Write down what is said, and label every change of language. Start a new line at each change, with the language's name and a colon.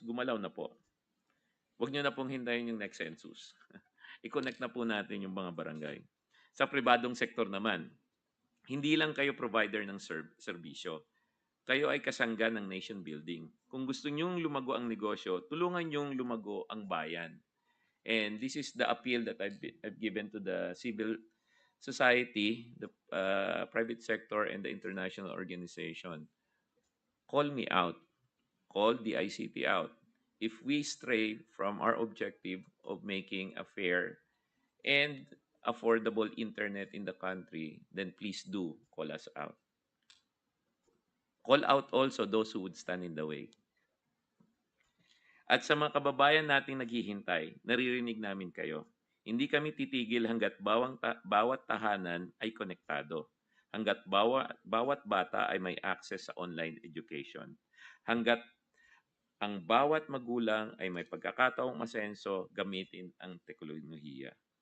Filipino: Gumalaw na po. Huwag nyo na pong hintayin yung next census. I-connect na po natin yung mga barangay. Sa pribadong sektor naman, hindi lang kayo provider ng serbisyo. Kayo ay kasangga ng nation building. Kung gusto nyong lumago ang negosyo, tulungan nyong lumago ang bayan.
English: And this is the appeal that I've given to the civil society, the private sector, and the international organization. Call me out. Call the ICT out. If we stray from our objective of making a fair and affordable internet in the country, then please do call us out. Call out also those who would stand in the way.
Filipino: At sa mga kababayan nating naghihintay, naririnig namin kayo. Hindi kami titigil hanggat bawat tahanan ay konektado. Hanggat bawat bata ay may access sa online education. Hanggat ang bawat magulang ay may pagkakataong masenso gamitin ang teknolohiya.